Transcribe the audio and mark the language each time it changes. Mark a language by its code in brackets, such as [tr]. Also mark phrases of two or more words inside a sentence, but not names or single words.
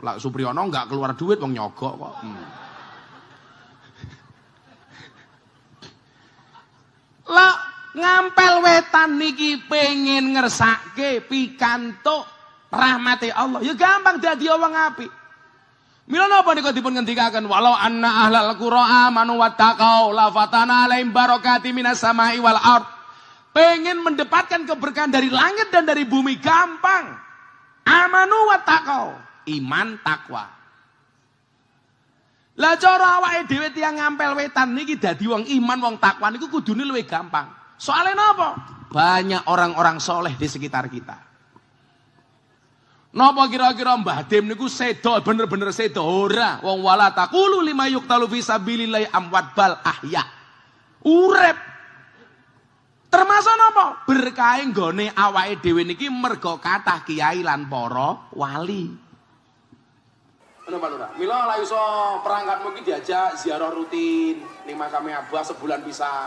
[jv] Lah Supriyono [id] enggak keluar duit [jv] wong nyogok kok. Lah ngampel wetan niki pengen ngersake pikantuk rahmate Allah. Ya gampang dadi wong apik. Mila napa niku dipun ngendikaken [ar] ولو أن أهل القرى آمنوا واتقوا لفتحنا عليهم بركات من السماء والأرض. [id] Pengen mendapatkan keberkahan dari langit dan dari bumi gampang. [ar] آمنوا واتقوا, [id] iman takwa. [jv] Lah cara awake dhewe tiyang ngampel wetan niki dadi wong iman wong takwa niku kudune luwih gampang. Soale napa? [id] Banyak orang-orang soleh di sekitar kita. [jv] Napa kira-kira Mbah Dim niku sedo bener-bener sedo ora? [ar] Wong ولا تقولوا لمن يقتل في سبيل الله أموات بل أحياء. [jv] Urip. Termasuk napa? Berkah nggone awake dhewe niki mergo kathah kiai lan para wali. Pak Lurah, mila lah iso perangkat mungkin diajak ziarah rutin ning makame Abah sebulan pisan.